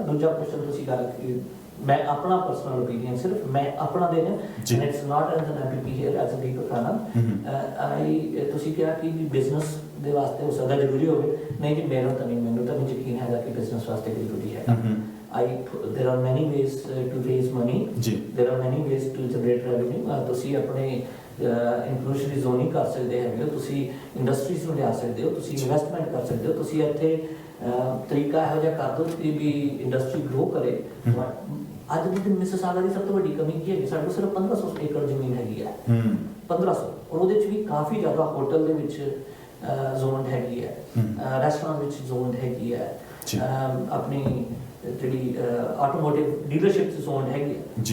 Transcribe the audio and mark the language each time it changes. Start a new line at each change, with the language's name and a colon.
Punjabi: ਦੂਜਾ ਕੁਐਸਚਨ ਤੁਸੀਂ ਗੱਲ ਮੈਂ ਆਪਣਾ ਪਰਸਨਲ ਓਪੀਨੀਅਨ ਸਿਰਫ ਮੈਂ ਆਪਣਾ ਦੇਣਾ,
English: And it's not as an MP here as a Deepak Anand.
Punjabi: ਤੁਸੀਂ ਕਿਹਾ ਕਿ ਬਿਜ਼ਨਸ ਦੇ ਵਾਸਤੇ ਹੋ ਸਕਦਾ ਜ਼ਰੂਰੀ ਹੋਵੇ, ਨਹੀਂ ਜੀ ਮੈਨੂੰ ਤਾਂ ਨਹੀਂ ਯਕੀਨ ਹੈਗਾ ਕਿ ਬਿਜ਼ਨਸ ਵਾਸਤੇ ਜ਼ਰੂਰੀ ਹੈ।
English: there are many ways to raise money, there are many ways to generate revenue।
Punjabi: ਤੁਸੀਂ ਆਪਣੇ ਇਨਕਲੂਸ਼ਨਰੀ ਜ਼ੋਨਿੰਗ ਕਰ ਸਕਦੇ ਹੈਗੇ ਹੋ, ਤੁਸੀਂ ਇੰਡਸਟਰੀਜ਼ ਨੂੰ ਲਿਆ ਸਕਦੇ ਹੋ, ਤੁਸੀਂ ਇਨਵੈਸਟਮੈਂਟ ਕਰ ਸਕਦੇ ਹੋ, ਤੁਸੀਂ ਇੱਥੇ ਤਰੀਕਾ ਇਹੋ ਜਿਹਾ ਕਰ ਦਿਓ ਕਿ ਵੀ ਇੰਡਸਟਰੀ ਗਰੋ ਕਰੇ। ਅੱਜ ਦੇ ਦਿਨ ਮਿਸਿਸਾਗਾ ਦੀ ਸਭ ਤੋਂ ਵੱਡੀ ਕਮੀ ਕੀ ਹੈਗੀ, ਸਾਡੇ ਕੋਲ ਸਿਰਫ 1500 ਏਕੜ ਜ਼ਮੀਨ ਹੈਗੀ ਹੈ, 1500, ਔਰ ਉਹਦੇ ਵਿੱਚ ਵੀ ਕਾਫੀ ਜ਼ਿਆਦਾ ਹੋਟਲ ਦੇ ਵਿੱਚ ਜ਼ੋਨ ਹੈਗੀ ਹੈ, ਰੈਸਟੋਰੈਂਟ ਵਿੱਚ ਜ਼ੋਨ ਹੈਗੀ ਹੈ, ਆਪਣੀ ਜਿਹੜੀ ਆਟੋਮੋਟਿਵ ਡੀਲਰਸ਼ਿਪ ਜ਼ੋਨ ਹੈਗੀ ਹੈ।